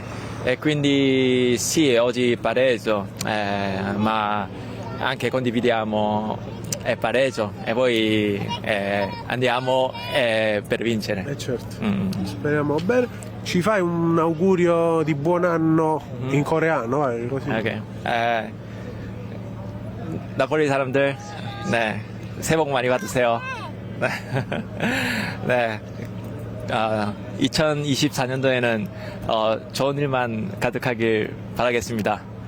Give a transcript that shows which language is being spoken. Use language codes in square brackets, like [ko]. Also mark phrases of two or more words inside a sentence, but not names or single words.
[it] E quindi sì, oggi pareggio, ma anche condividiamo pareggio e poi andiamo per vincere. Certo. Speriamo bene. Ci fai un augurio di buon anno in coreano? Vai, così. Ok. [ko] 나폴리 사람들, 네, 새해 복 많이 받으세요. 네, 2024년도에는 좋은 일만 가득하길 바라겠습니다.